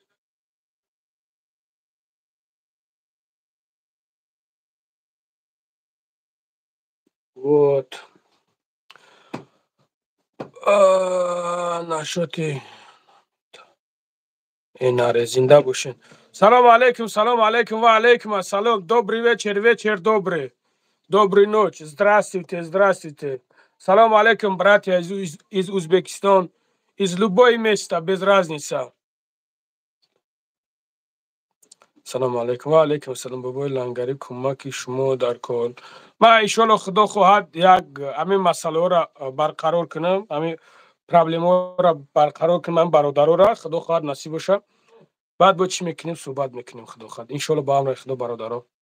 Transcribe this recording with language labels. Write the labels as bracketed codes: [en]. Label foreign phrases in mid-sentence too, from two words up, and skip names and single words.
[ru] вот [tg] нашоти энаре зинда бошед салому алейкум ва алейкум ассалом [ru] добрый вечер вечер добрый доброй ночи здравствуйте здравствуйте [tg] салому алейкум [ru] братья из Узбекистана из любое место без разницы [tg] салому алейкум ва алейкум ассалом бобои лангари кӯмаки шумо дар кор ман иншолло худо хоҳад як ҳамин масъалаҳоро барқарор кунам ҳамин проблемаҳоро барқарор кунам бародароро худо хоҳад насиб боша баъд бо чӣ мекунем суҳбат мекунем худо хоҳад иншолло ба амри худо бародаро